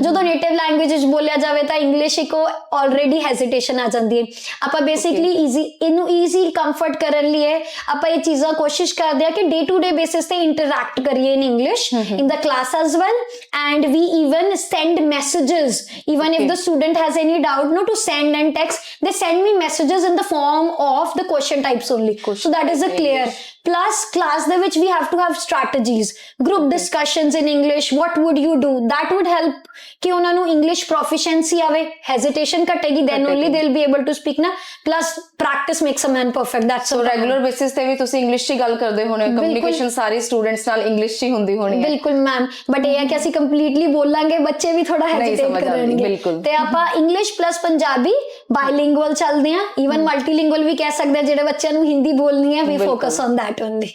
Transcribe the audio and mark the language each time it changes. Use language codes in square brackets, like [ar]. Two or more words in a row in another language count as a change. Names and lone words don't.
[pa] ਜਦੋਂ [en] native language [pa] ਵਿੱਚ ਬੋਲਿਆ ਜਾਵੇ ਤਾਂ ਇੰਗਲਿਸ਼ ਇੱਕ [en] already hesitation [pa] ਆ ਜਾਂਦੀ ਹੈ। ਆਪਾਂ ਬੇਸਿਕਲੀ ਇਹਨੂੰ ਈਜ਼ੀ ਕੰਫਰਟ ਕਰਨ ਲਈ ਆਪਾਂ ਇਹ ਚੀਜ਼ਾਂ ਕੋਸ਼ਿਸ਼ ਕਰਦੇ ਹਾਂ ਕਿ [en] day to day basis [pa] ਤੇ ਇੰਟਰੈਕਟ ਕਰੀਏ [en] in English in the class as well, and we even send messages even if the student has any doubt to send and text, they send me messages in the form of the question types only, so that is a clear। plus class [pa] ਦੇ ਵਿੱਚ [en] we have to have strategies, group discussions in English, what would you do, that would help [pa] ਕਿ ਉਹਨਾਂ ਨੂੰ ਇੰਗਲਿਸ਼ ਪ੍ਰੋਫੀਸ਼ੀਐਂਸੀ ਆਵੇ, ਹੈਜ਼ਿਟੇਸ਼ਨ ਘਟੇਗੀ, [en] then only they will be able to speak na, plus practice makes a man perfect. That's [pa] ਸੋ [en] regular basis [pa] ਤੇ ਵੀ ਤੁਸੀਂ ਇੰਗਲਿਸ਼ 'ਚ ਗੱਲ ਕਰਦੇ ਹੋਣੇ, ਕਮਿਊਨੀਕੇਸ਼ਨ ਸਾਰੇ ਸਟੂਡੈਂਟਸ ਨਾਲ ਇੰਗਲਿਸ਼ 'ਚ ਹੀ ਹੁੰਦੀ ਹੋਣੀ ਹੈ। ਬਿਲਕੁਲ ਮੈਮ, ਬਟ ਇਹ ਹੈ ਕਿ ਅਸੀਂ ਕੰਪਲੀਟਲੀ ਬੋਲਾਂਗੇ, ਬੱਚੇ ਵੀ ਥੋੜਾ ਹੈਜ਼ਿਟੇਟ ਕਰਨਗੇ, ਤੇ ਆਪਾਂ [en] English plus Punjabi bilingual [pa] ਚੱਲਦੇ ਆ, [en] even multilingual [pa] ਵੀ ਕਹਿ ਸਕਦੇ ਆ, ਜਿਹੜੇ ਬੱਚਿਆਂ ਨੂੰ ਹਿੰਦੀ ਬੋਲਣੀ ਹੈ, [en] we focus on that only.